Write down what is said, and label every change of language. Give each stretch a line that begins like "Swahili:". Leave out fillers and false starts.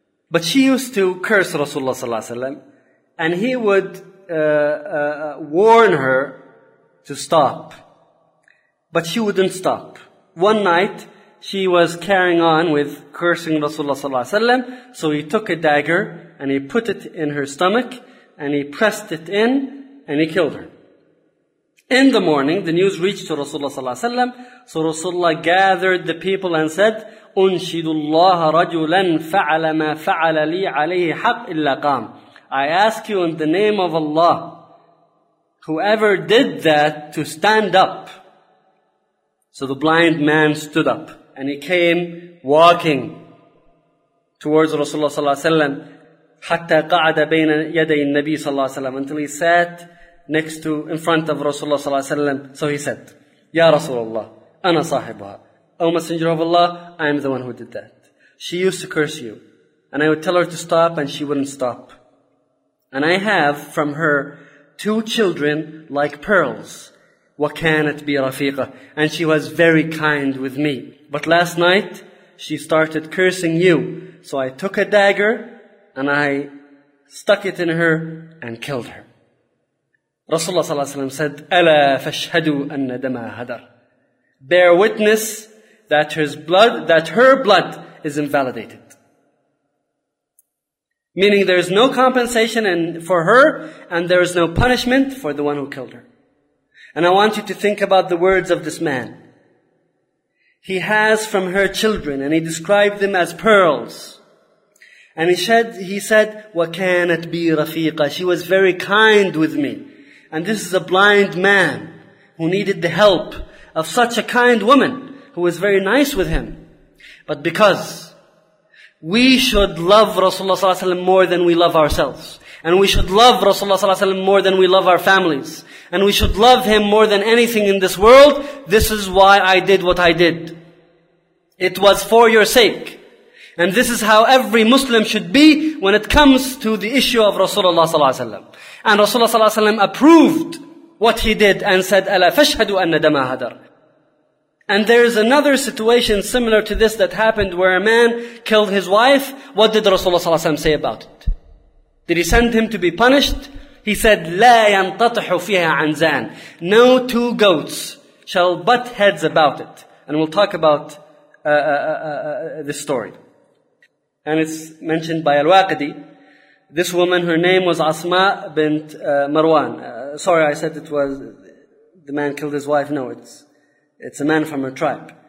English: But she used to curse Rasulullah sallallahu alaihi wasallam, and he would warn her to stop. But she wouldn't stop. One night, she was carrying on with cursing Rasulullah sallallahu alaihi wasallam. So he took a dagger and he put it in her stomach and he pressed it in and he killed her. In the morning, the news reached to Rasulullah sallallahu alaihi wasallam. So Rasulullah gathered the people and said,
Arabic: أنشد الله رجلا فعل ما فعل لي عليه حق إلا قام.
English: I ask you in the name of Allah, whoever did that, to stand up. So the blind man stood up and he came walking towards Rasulullah صلى الله عليه وسلم
Arabic: حتى قعد بين يدي النبي صلى الله عليه وسلم,
English: until he sat next to, in front of Rasulullah صلى الله عليه وسلم. So he said,
Arabic: يا رسول الله أنا صاحبها.
English: Oh Messenger of Allah, I am the one who did that. She used to curse you. And I would tell her to stop and she wouldn't stop. And I have from her two children like pearls.
Arabic: وَكَانَتْ بِرَفِيقَةً.
English: And she was very kind with me. But last night, she started cursing you. So I took a dagger and I stuck it in her and killed her. Rasulullah صلى الله عليه وسلم said,
Arabic: أَلَا فَاشْهَدُوا أَنَّ دَمَهَا هَدَرَ.
English: Bear witness that her blood is invalidated. Meaning there is no compensation for her, and there is no punishment for the one who killed her. And I want you to think about the words of this man. He has from her children, and he described them as pearls. And he said,
Arabic: وَكَانَتْ بِي رَفِيقًا.
English: She was very kind with me. And this is a blind man who needed the help of such a kind woman, who was very nice with him. But because we should love Rasulullah صلى الله عليه وسلم more than we love ourselves, and we should love Rasulullah صلى الله عليه وسلم more than we love our families, and we should love him more than anything in this world, this is why I did what I did. It was for your sake. And this is how every Muslim should be when it comes to the issue of Rasulullah صلى الله عليه وسلم. And Rasulullah صلى الله عليه وسلم approved what he did and said,
Arabic: أَلَا فَاشْهَدُوا أَنَّ دَمَا هَدَرْ.
English: And there is another situation similar to this that happened, where a man killed his wife. What did Rasulullah صلى الله عليه وسلم say about it? Did he send him to be punished? He said,
Arabic: لَا يَنْتَطِحُ فِيهَا عَنْزَانٍ.
English: No two goats shall butt heads about it. And we'll talk about this story. And it's mentioned by Al-Waqidi. This woman, her name was Asma bint Marwan. Sorry, I said it was the man killed his wife. No, it's a man from her tribe.